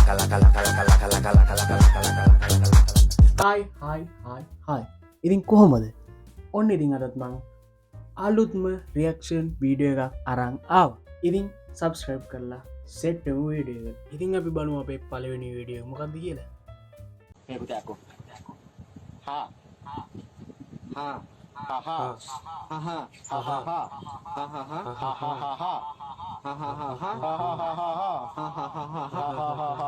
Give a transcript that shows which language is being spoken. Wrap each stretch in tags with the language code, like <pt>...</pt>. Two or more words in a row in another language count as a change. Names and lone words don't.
<si>හයි ඉතින් කොහොමද ඔන්න ඉතින් අදත් මං අලුත්ම</si> <en>reaction video</en> <si>එකක් අරං ආව ඉතින් සබස්ක්‍රයිබ් කරලා සෙට්ටම වීඩියෝ ඉතින් අපි බලමු අපේ පළවෙනි වීඩියෝ මොකක්ද කියලා Aku. Ha. Ha. Ha ha. Ha ha. Ha ha ha. Ha ha ha. Ha ha ha ha. Ha ha ha ha. Ha ha ha ha. Ha ha ha ha. Ha ha ha ha.</si>